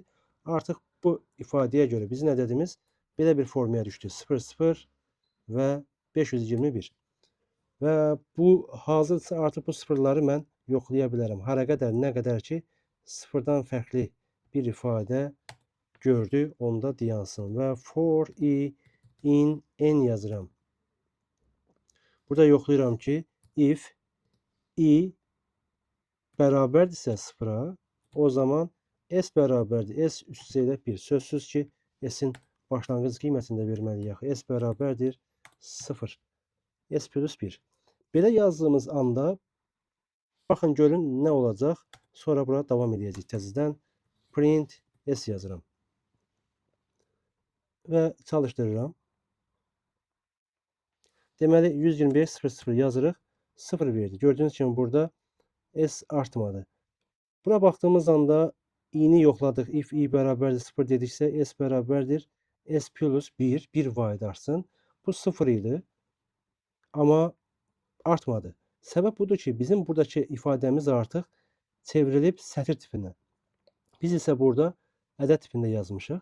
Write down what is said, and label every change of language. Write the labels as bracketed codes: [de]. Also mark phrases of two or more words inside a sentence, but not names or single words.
[az] Artıq bu ifadəyə görə bizim ədədimiz belə bir formaya düşdü. 00 və 521. Və bu hazırsa artıq bu sıfırları mən yoxlaya bilərəm. Hara qədər, nə qədər ki, sıfırdan fərqli bir ifadə gördü, onda dayansın. Və [en] for i in n [az] yazıram. Burada yoxlayıram ki, [en] if i [az] bərabərdirsə 0-a, o zaman s bərabərdir. S üstə 1. Sözsüz ki, s'in başlanğıc qiymətini də verməliyik. S bərabərdir 0. S plus 1. Belə yazdığımız anda baxın görün nə olacaq. Sonra bura davam edəcək təzədən. Print s yazıram. Və çalışdırıram. Deməli 125 00 yazırıq. 0 verdi. Gördüyünüz kimi burada s artmadı. Bura baxdığımız anda i-ni yoxladıq. [en] If i [az] bərabərdir 0 dediksə s bərabərdir s plus 1. 1 vaydarsın. Bu 0 idi. Amma artmadı. Səbəb budur ki, bizim buradakı ifadəmiz artıq çevrilib sətir tipinə. Biz isə burada ədəd tipində yazmışıq.